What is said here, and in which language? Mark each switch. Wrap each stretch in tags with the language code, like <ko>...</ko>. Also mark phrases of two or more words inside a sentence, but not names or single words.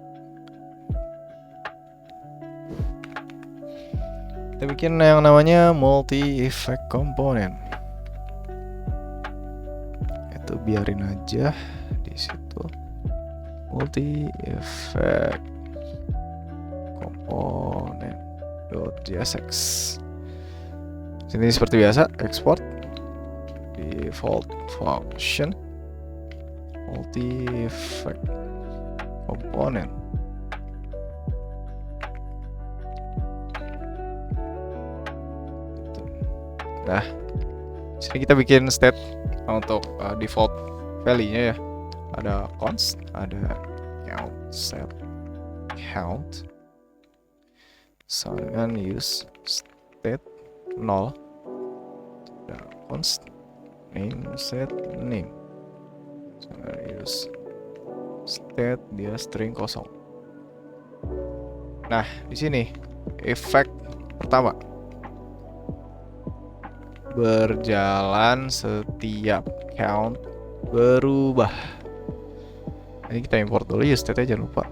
<id>Kita bikin yang namanya</id> <en>multi-effect component.</en> <id>Itu biarin aja di situ.</id> <en>Multi-effect component.jsx.</en> <id>Sini seperti biasa,</id> <en>export default function multi-effect component.</en> <id>Nah, sini kita bikin state untuk</id> <en>default value-</en> <id>nya ya. Ada const, ada</id> <en>count set count,</en> <id>misalkan</id> <en>use state</en> <id>0, ada</id> <en>const name set name, use state</en> <id>dia string kosong. Nah, di sini effect pertama berjalan setiap count berubah. Ini kita import dulu ya state-nya, jangan lupa.</id>